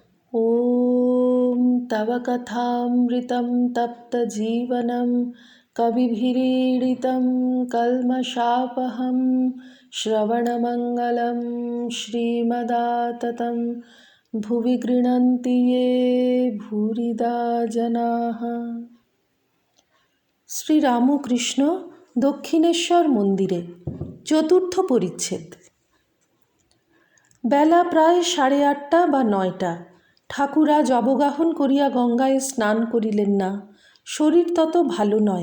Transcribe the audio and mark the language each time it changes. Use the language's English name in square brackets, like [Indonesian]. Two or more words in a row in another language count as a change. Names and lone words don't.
[Sanskrit] ॐ तव कथामृतं तप्तजीवनं कविभिरीडितं कल्मषापहं श्रवणमङ्गलं श्रीमदाततं भुवि गृह्णन्ति ये भूरिदा जनाः। [Bangla] শ্রীরামকৃষ্ণ দক্ষিণেশ্বর মন্দিরে চতুর্থ পরিচ্ছেদ। বেলা প্রায় 8:30 বা 9টা। ঠাকুর আজ অবগাহন করিয়া গঙ্গায় স্নান করিলেন না। শরীর তত ভালো নয়।